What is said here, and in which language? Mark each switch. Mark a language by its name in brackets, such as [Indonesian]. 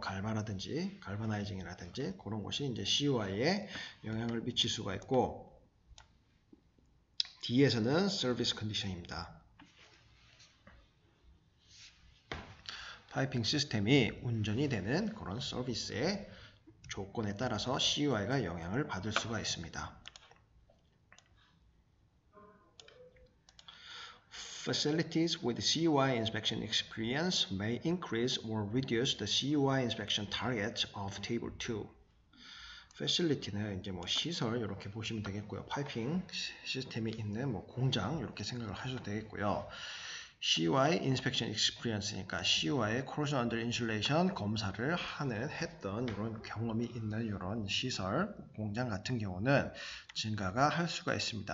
[Korean] 갈바나이징이라든지 그런 것이 이제 CUI에 영향을 미칠 수가 있고, D에서는 서비스 컨디션입니다. 파이핑 시스템이 운전이 되는 그런 서비스의 조건에 따라서 CUI가 영향을 받을 수가 있습니다. [English] Facilities with CUI inspection experience may increase or reduce the CUI inspection targets of Table 2. [Korean] Facility는 이제 뭐 시설 이렇게 보시면 되겠고요. 파이핑 시스템이 있는 뭐 공장 이렇게 생각을 하셔도 되겠고요. [English] CUI inspection experience [Korean] 니까 CUI corrosion under insulation 검사를 했던 이런 경험이 있는 이런 시설, 공장 같은 경우는 증가가 할 수가 있습니다.